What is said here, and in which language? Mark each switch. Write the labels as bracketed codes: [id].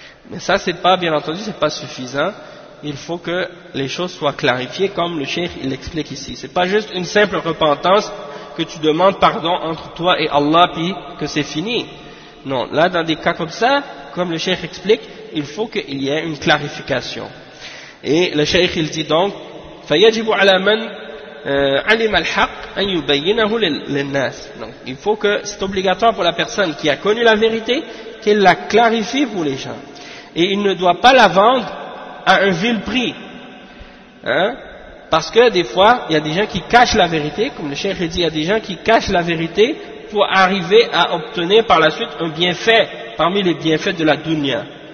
[fr] Mais ça, c'est pas, bien entendu, c'est pas suffisant. Il faut que les choses soient clarifiées, comme le cheikh il l'explique ici. C'est pas juste une simple repentance que tu demandes pardon entre toi et Allah puis que c'est fini. Non, là, dans des cas comme ça, comme le cheikh explique, il faut qu'il y ait une clarification. Et le cheikh il dit donc: [ar] فَيَجِبُ عَلَى مَنْ عَلِمَ الْحَقِّ أَنْ يُبَيِّنَهُ لِلنَّاسِ. [fr] Donc, il faut que c'est obligatoire pour la personne qui a connu la vérité qu'elle la clarifie pour les gens. Et il ne doit pas la vendre à un vil prix. Hein? Parce que des fois, il y a des gens qui cachent la vérité, comme le cheikh dit, il y a des gens qui cachent la vérité pour arriver à obtenir par la suite un bienfait parmi les bienfaits de la dunya.